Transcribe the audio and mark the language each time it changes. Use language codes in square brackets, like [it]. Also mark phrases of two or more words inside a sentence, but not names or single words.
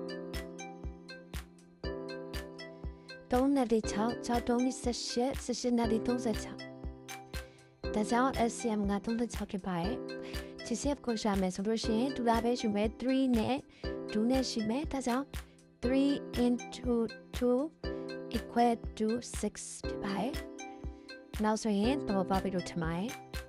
[my] 3 နဲ့6 6 3နဲ့18 18နဲ့36ဒါကြောင့် SCM က36ဖြစ်ပါတယ်GCF ကိုရှာမယ်ဆိုလို့ရှိရင်တူတာပဲရှိမယ်3နဲ့2နဲ့ရှိမယ်ဒါကြောင့် [en] 3 into 2 equal to 6 [my] ဖြစ်ပါတယ်နောက်ဆိုရင်တော့ပါပြီလို့ထင်ပါတယ်